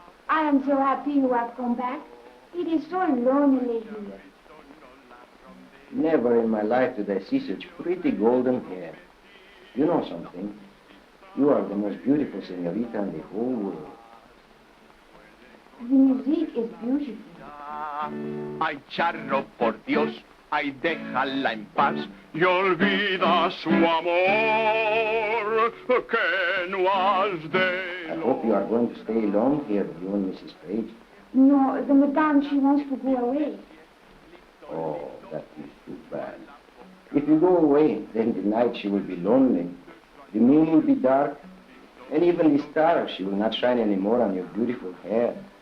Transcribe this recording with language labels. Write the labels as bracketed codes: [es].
[en] I am so happy you have come back. It is so lonely here. Never in my life did I see such pretty golden hair. You know something? You are the most beautiful señorita in the whole world. The music is beautiful. [es] Ay, charro, por Dios, ay, déjala en paz y olvida su amor que no has de... [en] I hope you are going to stay long here, you and Mrs. Page. No, the madame, she wants to go away. Oh, that is too bad. If you go away, then the night she will be lonely. The moon will be dark, and even the stars, she will not shine anymore on your beautiful hair.